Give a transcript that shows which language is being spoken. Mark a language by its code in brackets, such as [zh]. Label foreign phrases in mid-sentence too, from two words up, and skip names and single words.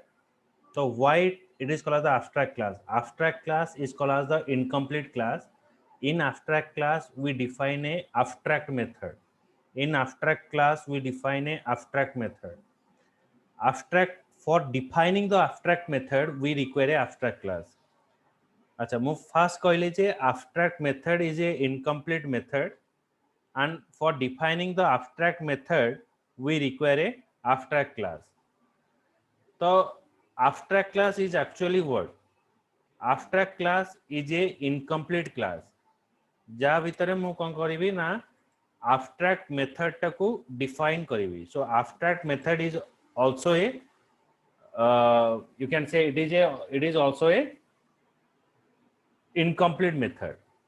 [en] So why it is called as the abstract class? Abstract class is called as the incomplete class. In abstract class, we define a abstract method. In abstract class, we define a abstract method. Abstract for defining the abstract method, we require a abstract class. [or] ଅଚ୍ଛା ମୁ ଫାଷ୍ଟ କହଲେ ଜେ [en] abstract method is a incomplete method and for defining the abstract method we require a abstract class. So abstract class is actually what? Abstract class is a incomplete class. [or] ଜା ଭିତର ମୁ କୋନ କରିବି ନା [en] abstract method [or] टाकू define करिवि. [en] So abstract method is also a you can say it is also a incomplete method.